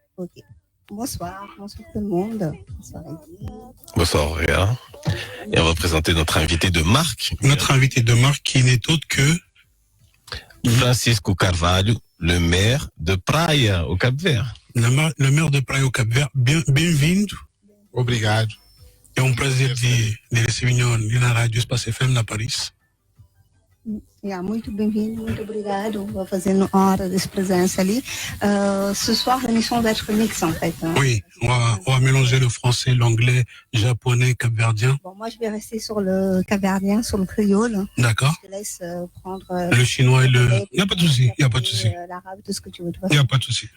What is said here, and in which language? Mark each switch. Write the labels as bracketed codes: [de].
[fr] Ok. Bonsoir tout le monde. Bonsoir Eddy. Bonsoir Auréa. Et on va présenter notre invité de marque. Notre invité de marque qui n'est autre que... Francisco Carvalho, le maire de Praia, au Cap-Vert. Le maire de Praia, au Cap-Vert. [pt] Bem-vindo. Obrigado. É um prazer de receber ali na Rádio Espaço FM na Paris. Muito bem-vindo, muito obrigado por fazer hora de presença ali. [fr] Ce soir, l'émission va être mixée en fait. Oui, on va mélanger le français, l'anglais, japonais, capverdien. Bon, moi je vais rester sur le capverdien, sur le créole. D'accord. Je te laisse prendre le chinois et le... Il n'y a pas de souci, il n'y a pas de souci. L'arabe, tout ce que tu veux. Il n'y a pas de souci.